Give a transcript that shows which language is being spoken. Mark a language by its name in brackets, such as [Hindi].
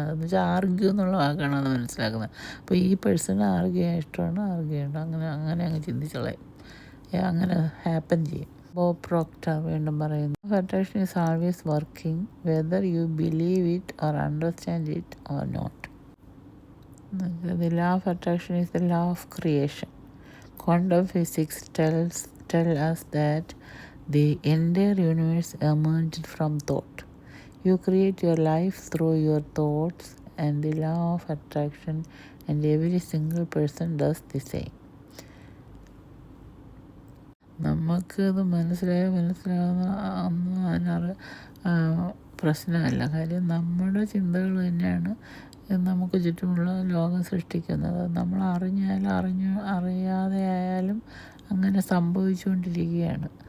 [Malayalam] അതെന്ന് വെച്ചാൽ ആർഗ്യൂ എന്നുള്ള വാക്കാണ് അത് മനസ്സിലാക്കുന്നത്. അപ്പോൾ ഈ പേഴ്സണ് ആർഗ്യൂ ചെയ്യാൻ ഇഷ്ടമാണ്, ആർഗ്യൂ ചെയ്യണം, അങ്ങനെ അങ്ങ് ചിന്തിച്ചോളാം. അങ്ങനെ ഹാപ്പൻ ചെയ്യും. ബോബ് പ്രോക്ടർ വീണ്ടും പറയുന്നു, [English] Attraction is always working whether you believe it or understand it or not. The law of attraction is the law of creation. Quantum physics tell us that the entire universe emerged from thought. You create your life through your thoughts, and the law of attraction, and every single person does the same. [Malayalam] നമുക്കത് മനസ്സിലാകുന്ന ഒന്നും പ്രശ്നമല്ല. കാര്യം നമ്മുടെ ചിന്തകൾ തന്നെയാണ് നമുക്ക് ചുറ്റുമുള്ള ലോകം സൃഷ്ടിക്കുന്നത്. നമ്മൾ അറിയാതെ ആയാലും അങ്ങനെ സംഭവിച്ചുകൊണ്ടിരിക്കുകയാണ്.